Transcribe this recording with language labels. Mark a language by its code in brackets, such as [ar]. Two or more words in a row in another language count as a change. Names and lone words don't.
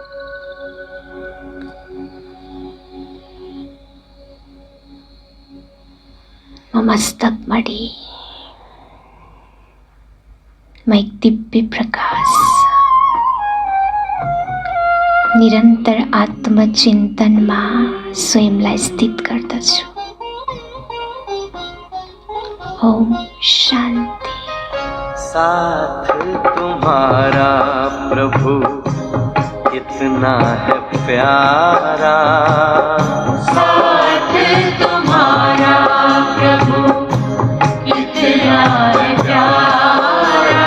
[ne] म मस्तक मडी, म एक दिव्य प्रकाश, निरन्तर आत्मचिन्तनमा स्वयंलाई स्थित गर्दछु। [hi] ओम शांति। साथ तुम्हारा प्रभु कितना है प्यारा, साथ तुम्हारा प्रभु कितना है प्यारा।